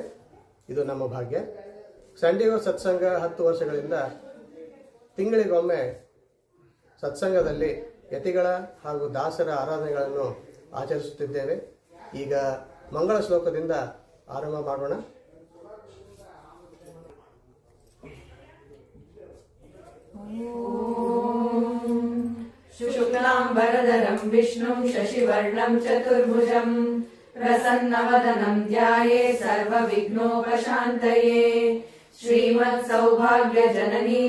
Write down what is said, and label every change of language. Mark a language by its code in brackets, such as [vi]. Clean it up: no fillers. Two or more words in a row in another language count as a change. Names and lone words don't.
[kn] ಇದು ನಮ್ಮ ಭಾಗ್ಯ. ಸಂಡೇಗೋ ಸತ್ಸಂಗ 10 ವರ್ಷಗಳಿಂದ ತಿಂಗಳಿಗೊಮ್ಮೆ ಸತ್ಸಂಗದಲ್ಲಿ ಯತಿಗಳ ಹಾಗೂ ದಾಸರ ಆರಾಧನೆಗಳನ್ನು ಆಚರಿಸುತ್ತಿದ್ದೇವೆ. ಈಗ ಮಂಗಳ ಶ್ಲೋಕದಿಂದ ಆರಂಭ ಮಾಡೋಣ. [sa] शुक्लांबरधरं विष्णुं शशिवर्णं चतुर्भुजं प्रसन्नवदनं ध्याये सर्वविघ्नोपशान्तये श्रीमत्सौभाग्यजननीं